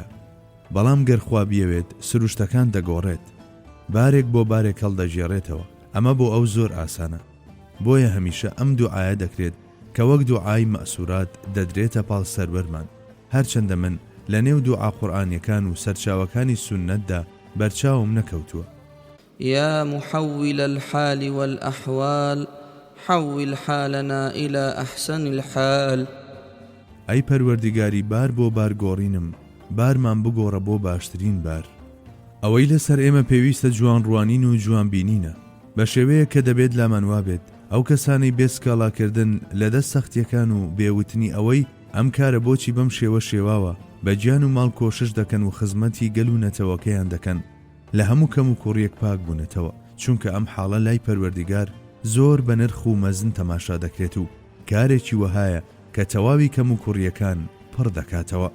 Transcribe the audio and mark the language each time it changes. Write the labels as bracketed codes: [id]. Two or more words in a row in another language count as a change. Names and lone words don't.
[ckb] بەڵام گەرخوا بیەوێت سروشتەکان دەگۆڕێت، بارێک بۆ بارێک هەڵدەژێڕێتەوە. ئەمە بۆ ئەو زۆر ئاسانە، بۆیە هەمیشە ئەم دوعایە دەکرێت کە وەک دوعای مەسورات دەدرێتە پاڵ سەروەرمان، هەرچەندە من لە نێو دوعا قورئانیەکان و سەرچاوەکانی سوننەتدا بەرچاوم نەکەوتووە. [ar] يا محول الحال والأحوال حول حالنا إلى أحسن الحال. [ckb] ئەی پەروەردیگاری بار بۆ بار گۆڕینم، بارمان بگۆڕە بۆ باشترین بار. ئەوەی لەسەر ئێمە پێویستە جوان ڕوانین و جوان بینینە بە شێوەیە کە دەبێت لامان وابێت ئەو کەسانەی بێسکاڵاکردن لە دەست سەختیەکان و بێوتنی ئەوەی ئەم کارە بۆچی بەم شێوەوە بە گیان و ماڵ کۆشش دەکەن و خزمەتی گەل و نەتەوەکەیان دەکەن لە هەموو کەم و کوڕیەک پاک بوونەتەوە، چونکە ئەم حاڵە لای پەروەردیگار زۆر بە نرخ و مەزن تەماشا دەکرێت و کارێکی وەهایە کە تەواوی کەم و کوڕیەکان پڕ دەکاتەوە.